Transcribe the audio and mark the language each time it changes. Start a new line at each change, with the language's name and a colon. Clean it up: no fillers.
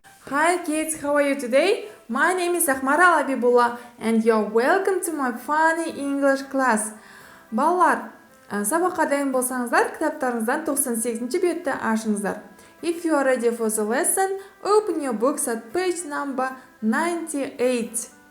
English: Hi kids, how are you today? My name is Ахмарал Абибулла and you're welcome to my funny English class.
Kazakh: Балалар, сабаққа дайын болсаңыздар, кітаптарыңыздан 98-ші бетті ашыңыздар.
English: If you are ready for the lesson, open your books at page number 98.